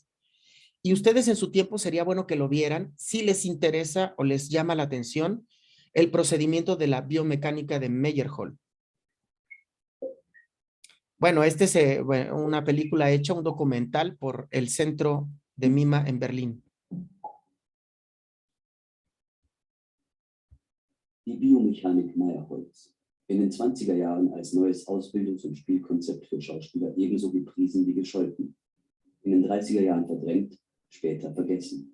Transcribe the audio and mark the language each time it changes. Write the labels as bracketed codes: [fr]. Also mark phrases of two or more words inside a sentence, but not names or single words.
[es] Y ustedes en su tiempo sería bueno que lo vieran si les interesa o les llama la atención el procedimiento de la biomecánica de Meyerhold. Bueno, es una película hecha, un documental por el Centro de Mima en Berlín. [de] Die Biomechanik Meyerholds. In den 20er Jahren als neues Ausbildungs- und Spielkonzept für Schauspieler ebenso gepriesen wie gescholten. In den 30er Jahren verdrängt, später vergessen.